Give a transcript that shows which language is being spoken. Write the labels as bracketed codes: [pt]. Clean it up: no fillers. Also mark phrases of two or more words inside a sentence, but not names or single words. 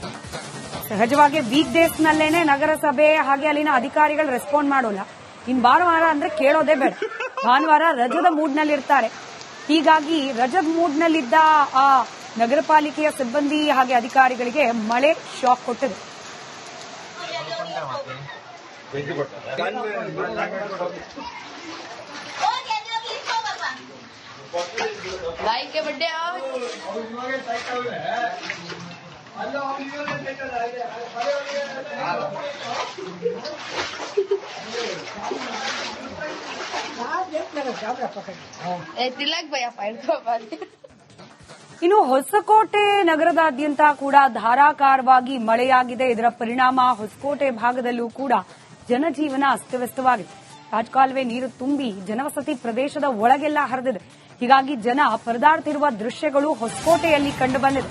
[kn] ಸಹಜವಾಗಿ [en] week daysನಲ್ಲೇನೆ [kn] ನಗರಸಭೆ ಹಾಗೆ ಅಲ್ಲಿನ ಅಧಿಕಾರಿಗಳು ರೆಸ್ಪಾಂಡ್ ಮಾಡೋಲ್ಲ. ಇನ್ನು ಭಾನುವಾರ ಅಂದ್ರೆ ಕೇಳೋದೇ ಬೇಡ. ಭಾನುವಾರ ರಜದ ಮೂಡ್ನಲ್ಲಿರ್ತಾರೆ. ಹೀಗಾಗಿ ರಜದ ಮೂಡ್ನಲ್ಲಿದ್ದ ಆ ನಗರ ಪಾಲಿಕೆಯ ಸಿಬ್ಬಂದಿ ಹಾಗೆ ಅಧಿಕಾರಿಗಳಿಗೆ ಮಳೆ ಶಾಕ್ ಕೊಟ್ಟಿದೆ. [hi] भाई के बर्थडे आओ तिलक भैया [kn] ಇನ್ನು ಹೊಸಕೋಟೆ ನಗರದಾದ್ಯಂತ ಕೂಡ ಧಾರಾಕಾರವಾಗಿ ಮಳೆಯಾಗಿದೆ. ಇದರ ಪರಿಣಾಮ ಹೊಸಕೋಟೆ ಭಾಗದಲ್ಲೂ ಕೂಡ ಜನಜೀವನ ಅಸ್ತವ್ಯಸ್ತವಾಗಿದೆ. ರಾಜಕಾಲುವೆ ನೀರು ತುಂಬಿ ಜನವಸತಿ ಪ್ರದೇಶದ ಒಳಗೆಲ್ಲ ಹರಿದಿದೆ. ಹೀಗಾಗಿ ಜನ ಪರದಾಡ್ತಿರುವ ದೃಶ್ಯಗಳು ಹೊಸಕೋಟೆಯಲ್ಲಿ ಕಂಡುಬಂದಿದೆ.